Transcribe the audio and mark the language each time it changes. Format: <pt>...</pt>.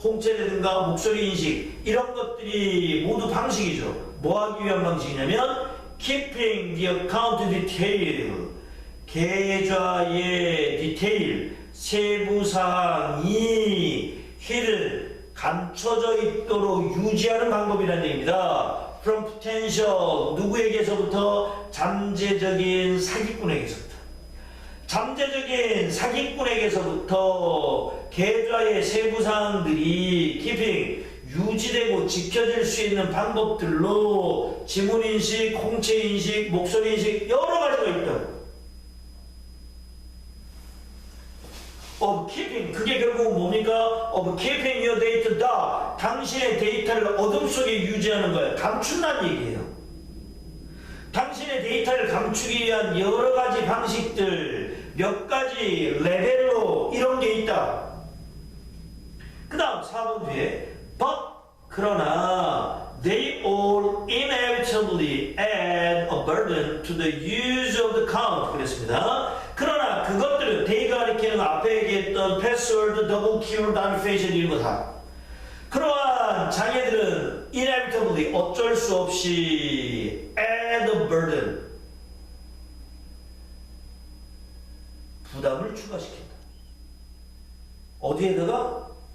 <ko>홍채라든가 목소리 인식, 이런 것들이 모두 방식이죠. 뭐 하기 위한 방식이냐면</ko> <en>keeping the account detail,</en> <ko>계좌의 디테일, 세부사항이 hidden, 감춰져 있도록 유지하는 방법이라는 얘기입니다.</ko> <en>From potential,</en> <ko>누구에게서부터? 잠재적인 사기꾼에게서부터. 잠재적인 사기꾼에게서부터 계좌의 세부사항들이 keeping, 유지되고 지켜질 수 있는 방법들로 지문인식, 홍채인식, 목소리인식 여러 가지가 있다고. of keeping, 그게 결국은 뭡니까?</ko> <en>of keeping your data dark,</en> <ko>당신의 데이터를 어둠 속에 유지하는 거예요. 감춘다는 얘기예요. 당신의 데이터를 감추기 위한 여러 가지 방식들, 몇 가지 레벨로 이런 게 있다. 그 다음 4번 뒤에</ko> <en>but,</en> <ko>그러나</ko> <en>they all inevitably add a burden to the use of the account.</en> <ko>그랬습니다. 그러나 그것들은 they가 가리키는 앞에 얘기했던 패스워드, 더블 키워드, 안페이션 이런 거 다. 그러한 장애들은 inevitably 어쩔 수 없이</ko> <en>add a burden,</en> <ko>부담을 추가시킨다. 어디에다가?</ko>